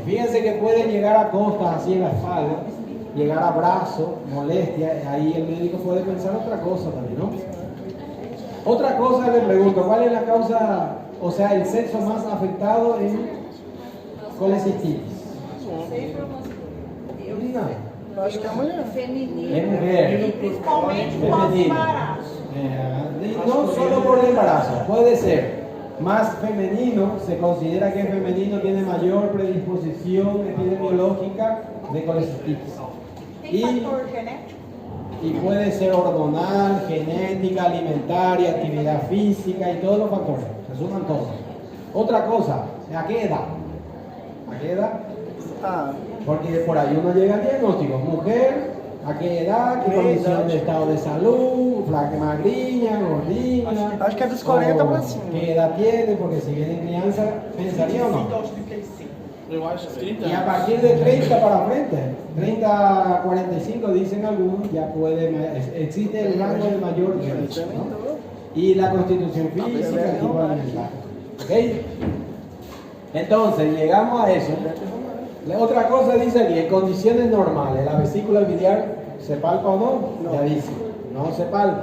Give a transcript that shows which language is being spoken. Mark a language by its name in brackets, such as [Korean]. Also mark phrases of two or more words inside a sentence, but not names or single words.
[Spanish] Fíjense que puede llegar a costas así en la espalda, llegar a brazo, molestia, ahí el médico puede pensar otra cosa también, ¿no? Otra cosa le pregunto, ¿cuál es la causa, o sea, el sexo más afectado en colecistitis? [Portuguese] Eu acho que é a mulher. Feminino. [Spanish] Es mujer. [Portuguese] E principalmente [Spanish] Femenino. [Portuguese] pós-embaraço. [Spanish] Y no solo por el embarazo, puede ser más femenino, se considera que el femenino tiene mayor predisposición epidemiológica de colecistitis. [Portuguese] Tem fator genético? [Spanish] Y puede ser hormonal, genética, alimentaria, actividad física y todos los factores, se suman todos. Otra cosa, ¿a qué edad? ¿A qué edad? Ah, Porque por ahí uno llega al diagnóstico, mujer, ¿a qué edad? ¿Qué condición de estado de salud? ¿Flaca, [Portuguese] magriña, gordina? acho que é dos 40 pra cima. [Spanish] ¿Qué edad tiene? Porque si viene en crianza, ¿pensaría o no? [Portuguese] Eu acho 30 [Spanish] Y a partir de 30 para frente, 30 a 45 dicen algunos, ya puede, existe el rango de mayor riesgo, ¿no? Y la constitución física, el tipo alimentario. ¿Ok? Entonces, llegamos a eso. La otra cosa dice aquí, en condiciones normales, la vesícula biliar se palpa o no, ya dice, no se palpa.